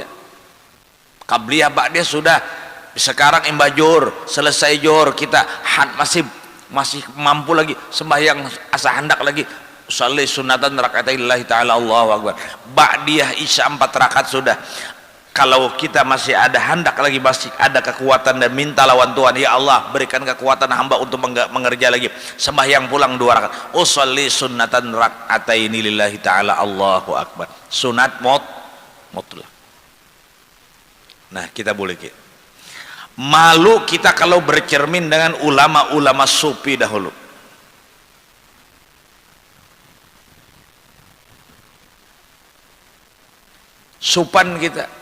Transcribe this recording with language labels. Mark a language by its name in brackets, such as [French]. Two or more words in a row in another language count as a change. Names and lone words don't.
[Banjar] Qabliyah ba'diyah sudah. Sekarang imba johor, selesai johor kita masih mampu lagi sembahyang asa hendak lagi [Arabic] sholli sunatan rakaataillahi ta'ala, Allahu akbar. [Banjar] Ba'diyah isya 4 rakaat sudah. Kalau kita masih ada hendak lagi, masih ada kekuatan dan minta lawan Tuhan, ya Allah berikan kekuatan hamba untuk mengerja lagi, sembahyang pulang 2 rakaat. [Arabic] Usolli sunatan rakaataini lillahi ta'ala, Allahu akbar. [Banjar] Sunat mutlak. Nah, kita boleh malu kita kalau bercermin dengan ulama-ulama sufi dahulu. Supan kita.